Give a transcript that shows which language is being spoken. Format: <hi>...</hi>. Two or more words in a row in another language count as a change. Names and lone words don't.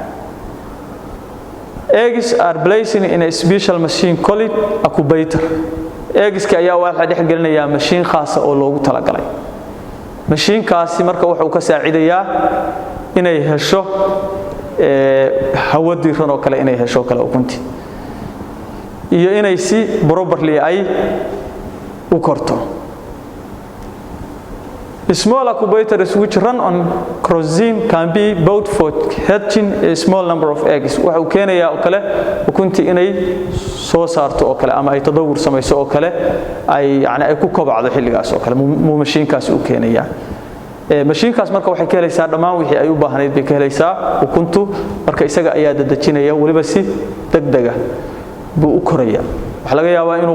<en>eggs are placed in a special machine called incubator</en> <so>eggs ka ayaa waxa dhex gelinayaa machine khaas ah oo loogu talagalay machine kaasi marka wuxuu ka saacidayaa inay hesho hawo diiran oo kale inay hesho kale ukunti iyo inay si properly ay u korto</so> <en>small incubators which run on kerosene can be bought for hatching a small number of eggs</en> <so>waxa uu keenayaa oo kale ukunti inay soo saarto oo kale ama ay tadawur samayso oo kale ay yaani ay ku kobacdo xilligaas oo kale machine kaas uu keenayaa machine kaas marka waxay ka helaysaa dhamaan wixii ay u baahnayd bay ka helaysaa ukuntu marka isaga ayaa dadajinaya waliba si degdeg ah buu u koraya waxa laga yaabaa inuu</so>